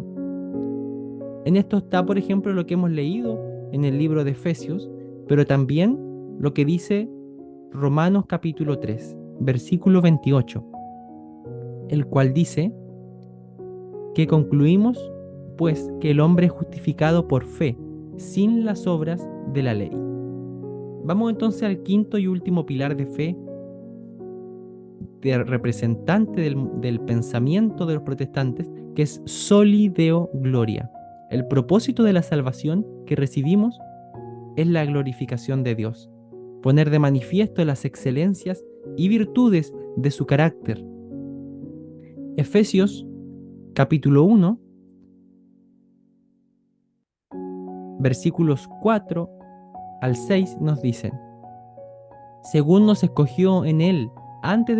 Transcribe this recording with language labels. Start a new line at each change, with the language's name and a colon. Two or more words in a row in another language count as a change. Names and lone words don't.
Spanish: En esto está, por ejemplo, lo que hemos leído en el libro de Efesios, pero también lo que dice Romanos capítulo 3, versículo 28, el cual dice que concluimos, pues, que el hombre es justificado por fe, sin las obras de la ley. Vamos entonces al quinto y último pilar de fe, de representante del pensamiento de los protestantes, que es
Latin: soli Deo gloria.
Spanish: El propósito de la salvación que recibimos es la glorificación de Dios, poner de manifiesto las excelencias y virtudes de su carácter. Efesios capítulo 1, versículos 4 al 6 nos dicen: según nos escogió en Él antes de